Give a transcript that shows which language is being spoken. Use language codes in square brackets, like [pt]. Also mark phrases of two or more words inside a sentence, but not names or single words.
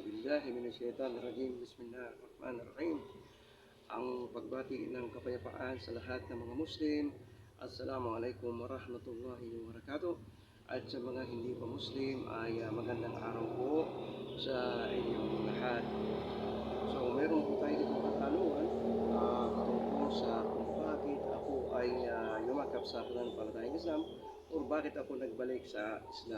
[ar] بالله من الشيطان الرجيم. بسم الله الرحمن الرحيم. [tl] Ang pagbati ng kapayapaan sa lahat ng mga Muslim. [ar] السلام عليكم ورحمة الله وبركاته. [tl] At sa mga hindi pa Muslim ay magandang araw po sa inyong lahat. So meron po tayo dito katanungan tungkol sa kung bakit ako ay yumakap sa pananampalatayang Islam o bakit ako nagbalik sa Islam.